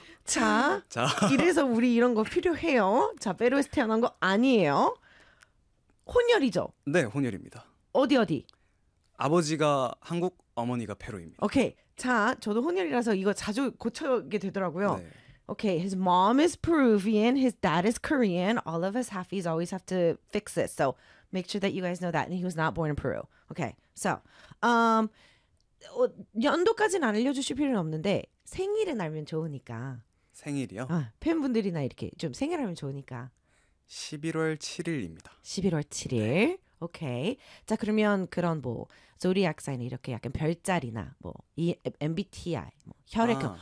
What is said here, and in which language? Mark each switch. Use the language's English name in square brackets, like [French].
[Korean] 자, 자 이래서 우리 이런 거 필요해요. 자, 페루에서 태어난 거 아니에요. 혼혈이죠? 네, 혼혈입니다. 어디 어디? 아버지가 한국, 어머니가 페루입니다. 오케이. 자, 저도 혼혈이라서 이거 자주 고쳐게 되더라고요. 네. [English] Okay, his mom is Peruvian, his dad is Korean. All of us halfies always have to fix this. So make sure that you guys know that. And he was not born in Peru. Okay, so [Korean] 연도까지는 안 알려주실 필요는 없는데 생일은 알면 좋으니까. 생일이요? 팬분들이나 이렇게 좀 생일하면 좋으니까. 11월 7일입니다. 11월 네. 7일. 오케이. 자, 그러면 그런 뭐 zodiac sign 이렇게 약간 별자리나 뭐이 MBTI, 뭐 혈액형